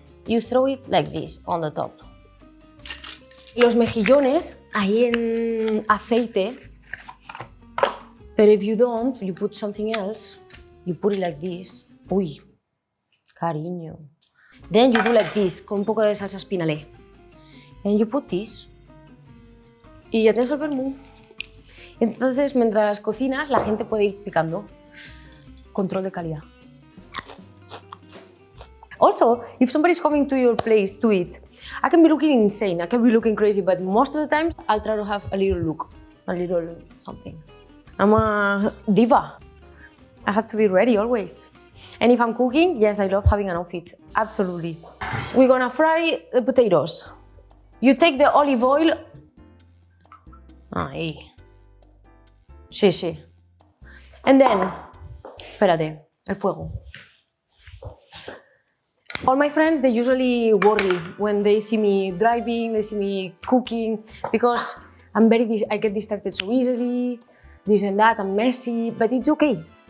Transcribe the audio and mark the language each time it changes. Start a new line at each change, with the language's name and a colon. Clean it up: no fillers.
English: You throw it like this on the top.
Spanish: Los mejillones ahí en aceite.
English: Pero if you don't, you put something else. You put it like this.
Spanish: Uy, cariño.
English: Then you do like this,
Spanish: con un poco de salsa espinalé.
English: And you put this.
Spanish: Y ya tienes el vermú. Entonces, mientras cocinas, la gente puede ir picando. Control de calidad.
English: Also, if somebody's coming to your place to eat, I can be looking insane, I can be looking crazy, but most of the time, I'll try to have a little look, a little something. I'm a diva. I have to be ready always. And if I'm cooking, yes, I love having an outfit. Absolutely. We're gonna fry the potatoes. You take the olive oil.
Spanish: Ahí. Sí, sí.
English: And then,
Spanish: espérate, el fuego.
English: All my friends, they usually worry when they see me driving, they see me cooking, because I get distracted so easily, this and that, I'm messy, but it's okay.